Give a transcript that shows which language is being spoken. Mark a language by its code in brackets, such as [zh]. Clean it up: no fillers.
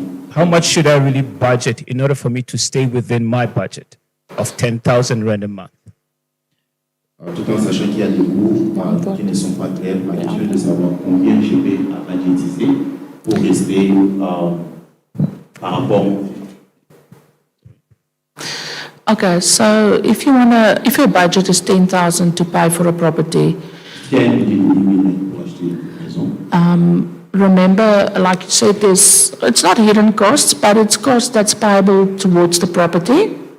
[en] How much should I really budget in order for me to stay within my budget of 10,000 rand a month? [fr] Tout en sachant qu'il y a des coûts qui ne sont pas clairs, la question est de savoir combien je vais budgétiser pour rester par rapport. [en] Okay, so if your budget is 10,000 to pay for a property, [fr] S'il y a un budget limité pour acheter une maison, [en] remember, like you said, it's not hidden costs, but it's costs that's payable towards the property.